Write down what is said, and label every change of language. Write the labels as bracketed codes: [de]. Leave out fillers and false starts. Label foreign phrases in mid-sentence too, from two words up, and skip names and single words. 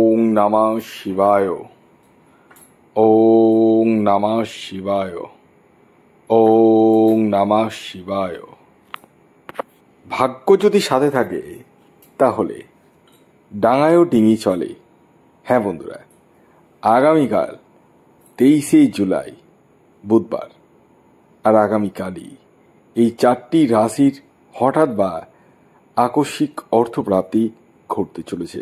[sa] নমঃ শিবায়। ওং নমঃ শিবায়। ওং নমঃ শিবায়। [bn] ভাগ্য যদি সাথে থাকে তাহলে ডাঙায়ও ডিঙি চলে। হ্যাঁ বন্ধুরা, আগামীকাল 23শে জুলাই বুধবার আর আগামীকালই এই 4টি রাশির হঠাৎ বা আকস্মিক অর্থপ্রাপ্তি ঘটতে চলেছে।